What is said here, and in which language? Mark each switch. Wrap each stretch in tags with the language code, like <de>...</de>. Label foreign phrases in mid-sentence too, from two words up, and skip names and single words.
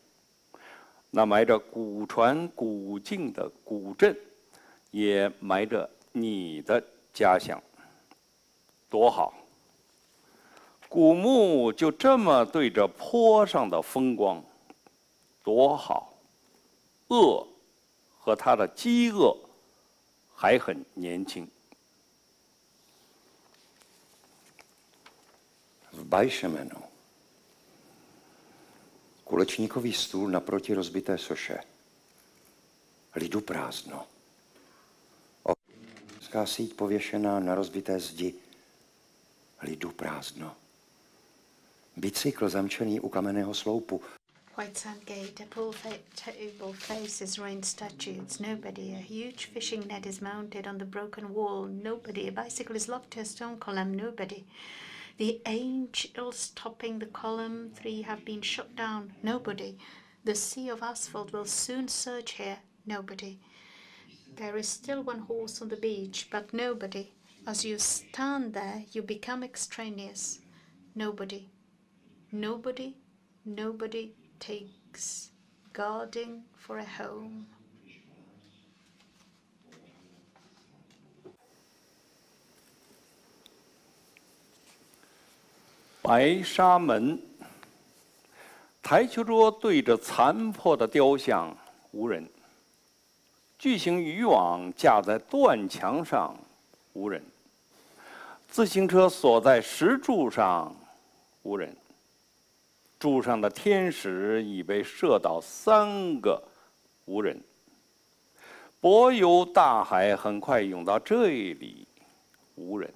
<zh>那埋着古传古境的古镇，也埋着你的家乡。多好！古墓就这么对着坡上的风光，多好！饿和他的饥饿还很年轻。</zh> <cs>V Bajšemenu. Kulečníkový stůl naproti rozbité soše. Lidu prázdno. Obrovská síť pověšená na rozbité zdi. Lidu prázdno. Bicykl zamčený u kamenného sloupu.</cs> <en>White Sand Gate, a pool table faces ruined statues. Nobody. A huge fishing net is mounted on the broken wall. Nobody. A bicycle is locked to a stone column. Nobody. The angels topping the column 3 have been shot down. Nobody. The sea of asphalt will soon surge here. Nobody. There is still one horse on the beach, but nobody. As you stand there, you become extraneous. Nobody. Nobody. Nobody takes guarding for a home.</en> <zh>白沙门，台球桌对着残破的雕像，无人； 巨型渔网架在断墙上，无人；自行车锁在石柱上，无人；柱上的天使已被射倒3个，无人；柏油大海很快涌到这里，无人。</zh>